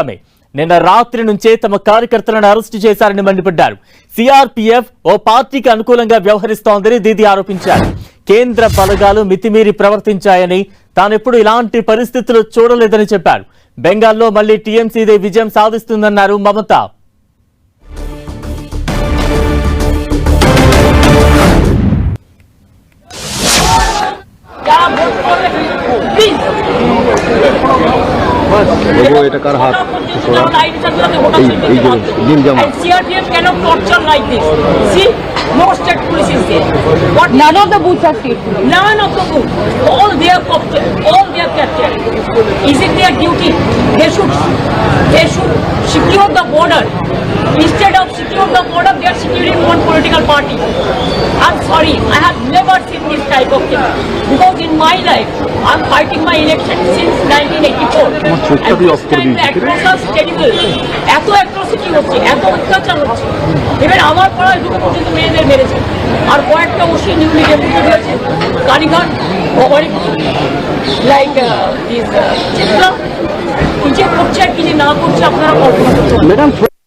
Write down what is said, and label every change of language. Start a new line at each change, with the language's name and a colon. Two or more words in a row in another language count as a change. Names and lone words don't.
Telugu: ఆమె నిన్న రాత్రి నుంచే తమ కార్యకర్తలను అరెస్టు చేశారని మండిపడ్డారు. సిఆర్పీఎఫ్ ఓ పార్టీకి అనుకూలంగా వ్యవహరిస్తోందని దీది ఆరోపించారు. కేంద్ర బలగాలు మితిమీరి ప్రవర్తించాయని, తానెప్పుడు ఇలాంటి పరిస్థితులు చూడలేదని చెప్పారు. బెంగాల్లో మళ్లీ టీఎంసీదే విజయం సాధిస్తుందన్నారు మమత.
Bangla: এটা কার হাত
English: CRPF cannot torture like this. See, no state police is there. What? None of the booths are state. None of the booths. All they are captured. All they are captured. Is it their duty? They should secure the border. Instead of secure the border, they are securing one political party. I'm sorry, I have never seen this type of thing. Because in my life, I'm fighting my election since 1984. And this time the atrocities terrible.
Bangla: এত অ্যাট্রসিটি হচ্ছে, এত অত্যাচার হচ্ছে। এবার আমার পাড়ায় দুটো পর্যন্ত মেয়েদের মেরেছে। আর কয়েকটা
English: OC newly deputed
Bangla: হয়েছে। কালীঘাট, ভবানীপুর, লাইক চিত্রা, কি যে করছে আর কি যে না করছে আপনারা কল্পনা করতে পারেন।